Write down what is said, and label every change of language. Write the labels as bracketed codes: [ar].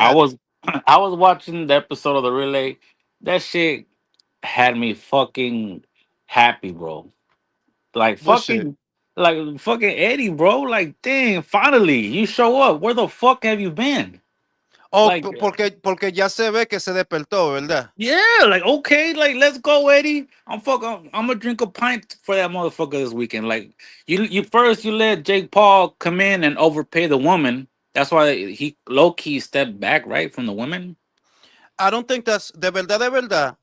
[en] I ahead. was I was watching the episode of the relay. That shit had me fucking happy, bro. Like What shit? fucking Eddie, bro. Like, dang, finally you show up. Where the fuck have you been? Oh, Like, [es] porque ya se ve que se despertó, ¿verdad? [en] yeah, like okay, like let's go, Eddie. I'm gonna drink a pint for that motherfucker this weekend. Like you first you let Jake Paul come in and overpay the woman. That's why he low key stepped back right from the women. I don't think that's de verdad.